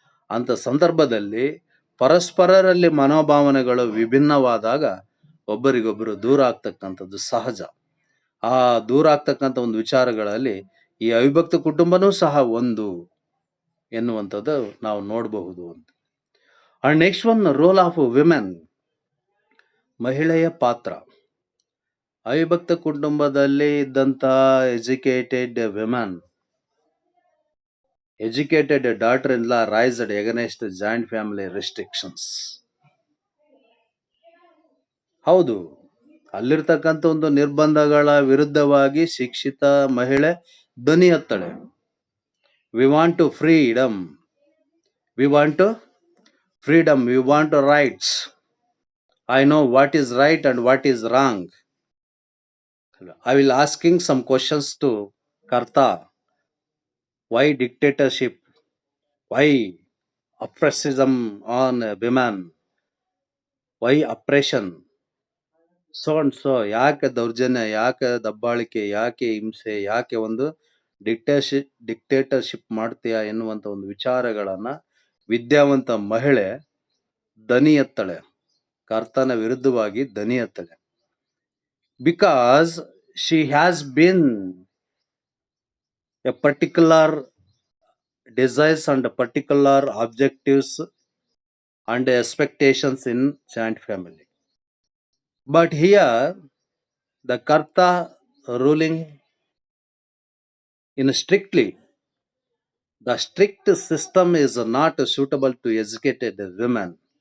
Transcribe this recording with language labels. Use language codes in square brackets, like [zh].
[kn] ಅಂತ ಸಂದರ್ಭದಲ್ಲಿ ಪರಸ್ಪರರಲ್ಲಿ ಮನೋಭಾವನೆಗಳು ವಿಭಿನ್ನವಾದಾಗ ಒಬ್ಬರಿಗೊಬ್ಬರು ದೂರ ಆಗ್ತಕ್ಕಂಥದ್ದು ಸಹಜ. ಆ ದೂರ ಆಗ್ತಕ್ಕಂಥ ಒಂದು ವಿಚಾರಗಳಲ್ಲಿ ಈ ಅವಿಭಕ್ತ ಕುಟುಂಬನೂ ಸಹ ಒಂದು ಎನ್ನುವಂಥದ್ದು ನಾವು ನೋಡಬಹುದು ಅಂತ. [en] and next one, role of women, [kn] ಮಹಿಳೆಯ ಪಾತ್ರ. ಅವಿಭಕ್ತ ಕುಟುಂಬದಲ್ಲಿ ಇದ್ದಂತ [en] Educated women, educated daughter-in-law raised against joint family restrictions. [kn] ಹೌದು, ಅಲ್ಲಿರ್ತಕ್ಕಂಥ ಒಂದು ನಿರ್ಬಂಧಗಳ ವಿರುದ್ಧವಾಗಿ ಶಿಕ್ಷಿತ ಮಹಿಳೆ ಧ್ವನಿ ಎತ್ತಳೆ. [en] We want to freedom, we want to freedom, we want to rights. I know what is right and what is wrong. I will asking some questions to Karta. Why dictatorship? Why oppression on women? Why oppression? So and so. [kn] ಯಾಕೆ ದೌರ್ಜನ್ಯ, ಯಾಕೆ ದಬ್ಬಾಳಿಕೆ, ಯಾಕೆ ಹಿಂಸೆ, ಯಾಕೆ ಒಂದು dictatorship ಮಾಡ್ತೀಯಾ ಎನ್ನುವಂತ ಒಂದು ವಿಚಾರಗಳನ್ನ ವಿದ್ಯಾವಂತ ಮಹಿಳೆ ದನಿ ಎತ್ತಳೆ, ಕರ್ತನ ವಿರುದ್ಧವಾಗಿ ದನಿ ಎತ್ತಳೆ. [en] Because she has been a particular desires and particular objectives and expectations in joint family. But here the Karta ruling in strictly, the strict system is not suitable to educated women.